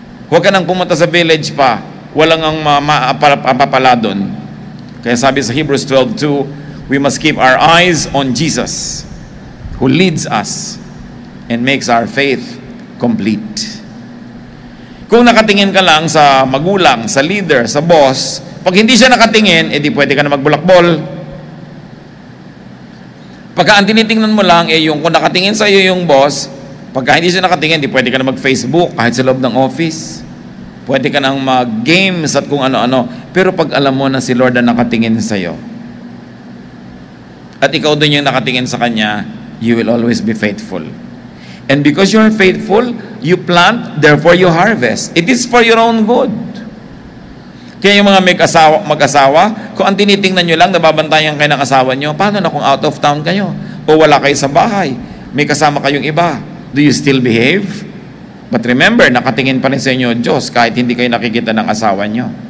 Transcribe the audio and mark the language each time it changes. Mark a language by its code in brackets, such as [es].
[tl] Huwag ka nang pumunta sa village pa, walang ang mapapala doon. Kaya sabi sa [en] Hebrews 12:2, we must keep our eyes on Jesus, who leads us and makes our faith complete. [tl] Kung nakatingin ka lang sa magulang, sa leader, sa boss, pag hindi siya nakatingin, edi pwede ka na magbulakbol. Pagka ang tinitingnan mo lang, yung kung nakatingin sa iyo yung boss, pagka hindi siya nakatingin, di pwede ka na mag-Facebook kahit sa loob ng office. Pwede ka nang mag-games at kung ano-ano. Pero pag alam mo na si Lord ang nakatingin sa iyo, at ikaw din yung nakatingin sa Kanya, [en] you will always be faithful. And because you are faithful, you plant, therefore you harvest. It is for your own good. [tl] Kaya yung mga mag-asawa, kung ang tinitingnan nyo lang, nababantayan kayo ng asawa nyo, paano na kung [en] out of town [tl] kayo? O wala kayo sa bahay, may kasama kayong iba, [en] do you still behave? But remember, [tl] nakatingin pa rin sa inyo Diyos kahit hindi kayo nakikita ng asawa nyo.